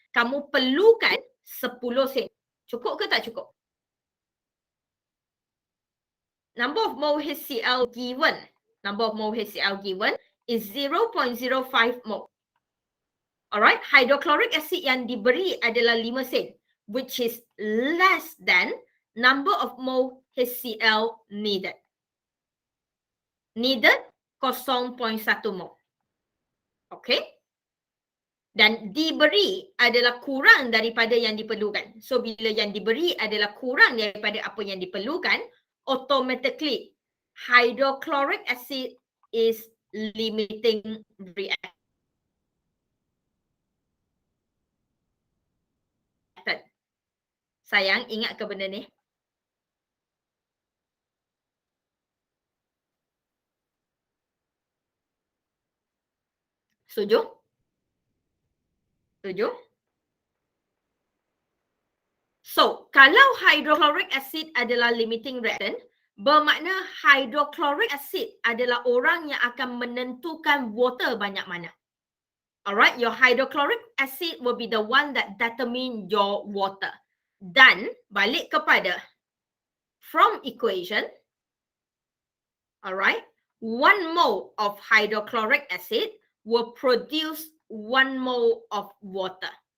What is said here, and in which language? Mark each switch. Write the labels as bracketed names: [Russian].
[Malay] Kamu perlukan 10 sen. Cukup ke tak cukup? [English] Number of mole HCl given. Number of mole HCl given is 0.05 mole. [Malay] Alright, hydrochloric acid yang diberi adalah 5 sen. [English] Which is less than number of mole HCl needed. Needed 0.1 mol. Okay. [Malay] Dan diberi adalah kurang daripada yang diperlukan. So, bila yang diberi adalah kurang daripada apa yang diperlukan, [English] automatically hydrochloric acid is limiting reactant. [Malay] Sayang, ingat ke benda ni? Setuju? Setuju? So, kalau hydrochloric acid adalah limiting reactant, bermakna hydrochloric acid adalah orang yang akan menentukan water banyak mana. [English] Alright, your hydrochloric acid will be the one that determine your water. [Malay] Dan balik kepada [English] from equation, alright, 1 mole of hydrochloric acid will produce 1 mole of water.